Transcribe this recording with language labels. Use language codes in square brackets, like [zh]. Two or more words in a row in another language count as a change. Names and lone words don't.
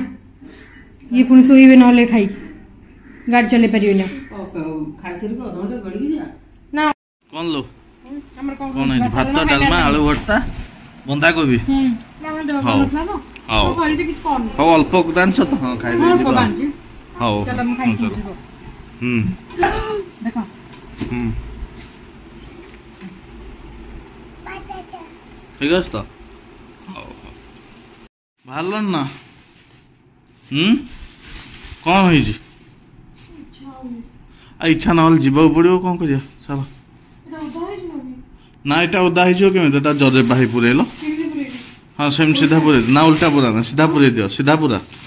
[or] ଇଏ ପୁଣି ଶୋଇବେ ନହେଲେ ଖାଇକି ଗାଡି ଚଲେଇ ପାରିବେନି ନା। କଣ लो କଣ ହେଇଛି? ଭାତ ଡାଲମା ଆଳୁ ଭର୍ତ୍ତା ବନ୍ଧାକୋବି। ହଉ ହଉ ଅଳ୍ପ ଜାଣିଛ ତ? ହଁ ଖାଇଦେଇଯିବ। ହଉ ଦେଖ [bn] ঠিক আছে তো? ভালো না? [or] କଣ ହେଇଛି? ଇଚ୍ଛା ନହେଲେ ଯିବାକୁ ପଡିବ କଣ କରିବା ଚାଲ। ନା ଏଇଟା ଓଦା ହେଇଯିବ କେମିତି? ଏଟା ଜରେ ବାହି ପୁରେଇଲ। ହଁ ସେମିତି ସିଧା ପୁରେଇ ନା ଉଲ୍ଟା ପୁରା ନା ସିଧା ପୁରେଇ ଦିଅ ସିଧା ପୁରା।